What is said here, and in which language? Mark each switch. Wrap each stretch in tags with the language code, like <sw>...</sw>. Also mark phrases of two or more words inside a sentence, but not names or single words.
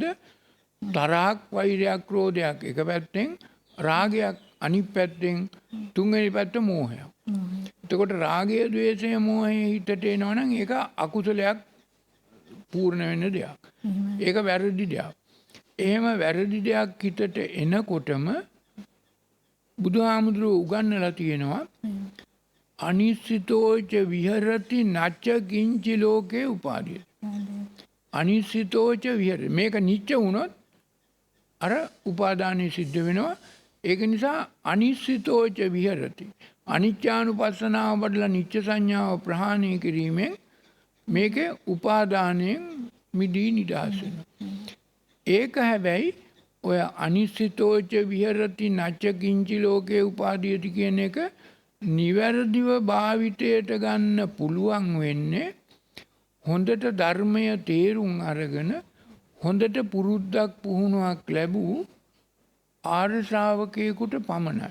<si>තරහක්, වෛරයක්, ක්‍රෝධයක් එක පැත්තෙන්, රාගයක් අනිත් පැත්තෙන්, තුන්වෙනි පැත්ත මෝහයක්. එතකොට රාගය, ද්වේෂය, මෝහය හිතට එනවනම් ඒක අකුසලයක් පූර්ණ වෙන දෙයක්. ඒක වැරදි දෙයක්. එහෙම වැරදි දෙයක් හිතට එනකොටම බුදුහාමුදුරුවෝ උගන්වලා තියෙනවා</si> <pi>අනිශ්චිතෝච විහෙරති නච්ච කිංචි ලෝකේ උපාදීය. අනිශ්චිතෝච විහෙරති.</pi> <si>මේක නිච්ච වුණොත් අර උපාදානය සිද්ධ වෙනවා. ඒක නිසා</si> <pi>අනිශ්චිතෝච විහෙරති.</pi> <si>අනිච්චානුපස්සනාව වඩලා නිච්ච සංඥාව ප්‍රහාණය කිරීමෙන් මේකේ උපාදානයෙන් මිදී නිදහස් වෙනවා. ඒක හැබැයි ඔය</si> <pi>අනිශ්චිතෝච විහෙරති නච්ච කිංචි ලෝකේ උපාදීයති</pi> <si>කියන එක නිවැරදිව භාවිතයට ගන්න පුළුවන් වෙන්නේ හොඳට ධර්මය තේරුම් අරගෙන හොඳට පුරුද්දක් පුහුණුවක් ලැබූ ආර්ය ශ්‍රාවකයෙකුට පමණයි.</si>